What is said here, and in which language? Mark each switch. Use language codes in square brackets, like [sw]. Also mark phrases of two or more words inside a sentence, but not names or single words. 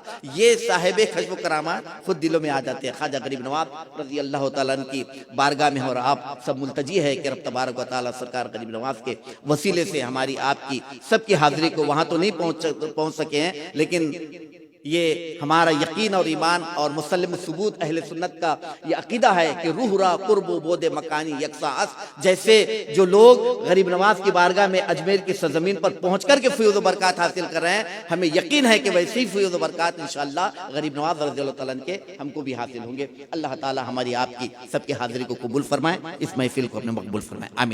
[ur] یہ صاحب کشف و کرامات خود دلوں میں آ جاتے ہیں. خواجہ غریب نواز [ar] رضی اللہ تعالیٰ عنہ [ur] کی بارگاہ میں، اور آپ سب ملتجی ہے کہ رب [ar] تبارک و تعالیٰ [ur] سرکار غریب نواز کے وسیلے سے ہماری آپ کی سب کی حاضری کو وہاں تو نہیں پہنچ سکے ہیں، لیکن یہ ہمارا یقین اور ایمان اور مسلم ثبوت اہل سنت کا یہ عقیدہ ہے کہ [fa] روح را قرب و بود مکانی یکساں اس. [ur] جیسے جو لوگ غریب نواز کی بارگاہ میں اجمیر کی سرزمین پر پہنچ کر کے فیوز و برکات حاصل کر رہے ہیں، ہمیں یقین ہے کہ ویسے ہی فیوز و برکات انشاءاللہ غریب نواز [ar] رضی اللہ تعالیٰ عنہ [ur] کے ہم کو بھی حاصل ہوں گے. اللہ تعالیٰ ہماری آپ کی سب کی حاضری کو قبول فرمائے، اس محفل کو اپنے مقبول فرمائے.